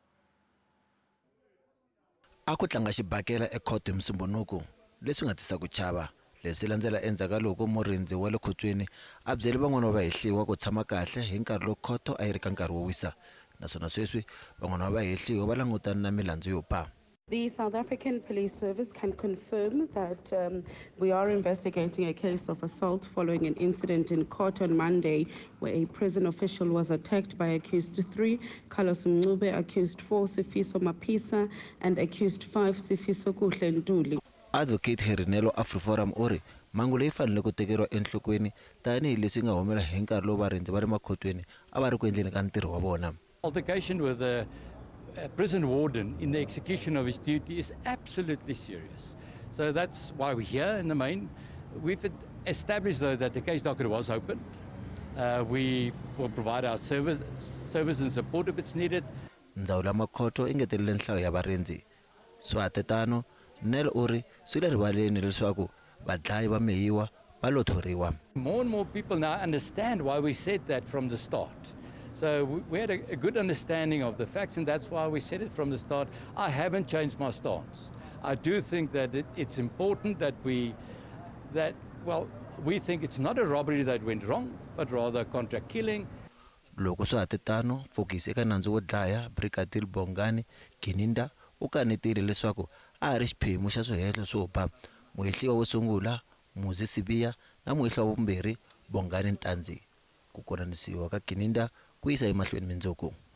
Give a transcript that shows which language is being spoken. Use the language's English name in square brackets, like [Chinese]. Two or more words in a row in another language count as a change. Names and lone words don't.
[Tsonga] A ku tlanga xibakela ekhoto hi Musumbunuku leswi nga tisa ku chava leswi landzela endzhaku loko murindzi wa le khotweni a byele van'wana va vahehliwa ku tshama kahle hi nkarhi loko khoto a yi ri ka nkarhi wo wisa. Naswona sweswi van'wana va vahehliwa va langutana na milandzu yo pa. [English] The South African Police Service can confirm that we are investigating a case of assault following an incident in court on Monday where a prison official was attacked by accused 3, Carlos Mncube, accused 4, Sifiso Mapisa, and accused 5, Sifiso Kuhlentuli. [Tsonga] Advocate Herinelo AfriForum ori mangu leyi fanele ku tekeriwa enhlokweni tanihi leswi nga humela hi nkarhi lowu varindzi va le makhotweni a va ri ku endleni ka ntirho wa vona. [English] Altercation with a prison warden in the execution of his duty is absolutely serious. So that's why we're here in the main. We've established, though, that the case docket was opened. We will provide our service and support if it's needed. [Tsonga] Ndzawulo ya makhoto ingetelele nhlayo ya varindzi. Swatetano Nel uri swi le rivaleni leswaku vadlayi va Meyiwa va lo thoriwa. [English] More and more people now understand why we said that from the start. So we had a good understanding of the facts, and that's why we said it from the start. I haven't changed my stance. I do think that it's important that we think it's not a robbery that went wrong, but rather a contract killing. [Tsonga] Loko Swatetano fokisi eka nandzu wo dlaya Brigadier Bongani Gininda u kanetile leswaku a ri xiphemu xa swihehlo swo ba muhehliwa wo sungula Muzi Sibiya na muhehliwa wa vumbirhi Bongani Ntanzi ku koranisiwa ka Gininda ku yisa emahlweni mindzuku.